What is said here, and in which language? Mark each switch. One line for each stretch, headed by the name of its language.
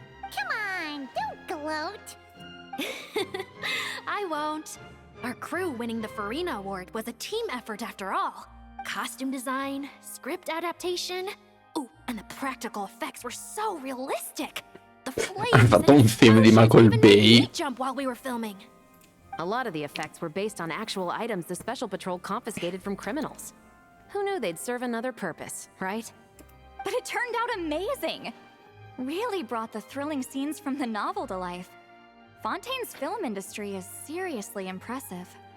English: Come on, don't gloat. I won't. Our crew winning the Farina Award was a team effort after all. Costume design, script adaptation. Ooh, and the practical effects were so realistic. The
Italian: Hanno fatto un film di Michael Bay.
English: Jump while we were filming. A lot of the effects were based on actual items the Special Patrol confiscated from criminals. Who knew they'd serve another purpose, right? But it turned out amazing. Really brought the thrilling scenes from the novel to life. Fontaine's film industry is seriously impressive.